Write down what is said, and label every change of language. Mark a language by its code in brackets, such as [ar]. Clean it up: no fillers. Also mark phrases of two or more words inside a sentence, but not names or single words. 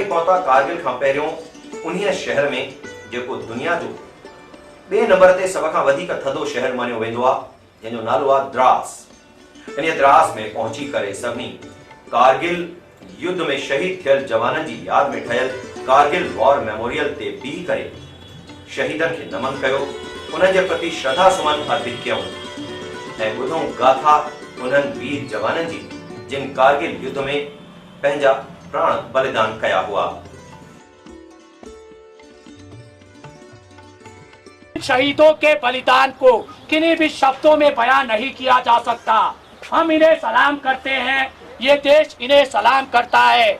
[sd] पहुता कारगिल खां पहिरियों उन्हीअ शहर में जेको दुनिया जो ॿिए नंबर ते सभ खां वधीक थधो शहर मञियो वेंदो आहे, जंहिंजो नालो आहे द्रास। इन द्रास में पहुची करे सभिनी कारगिल युद्ध में शहीद थियल जवाननि जी यादि में ठहियल कारगिल वॉर मेमोरियल ते बीह करे शहीदनि खे नमन कयो, उन्हनि जे प्रति श्रद्धा सुमन अर्पित कयूं ऐं ॿुधूं गाथा उन्हनि वीर जवाननि जी जिन कारगिल युद्ध में पंहिंजा प्राण बलिदान कया हुआ। [hi] शहीदों के बलिदान को किन्हीं भी शब्दों में बयान नहीं किया जा सकता। हम इन्हें सलाम करते हैं, ये देश इन्हें सलाम करता है।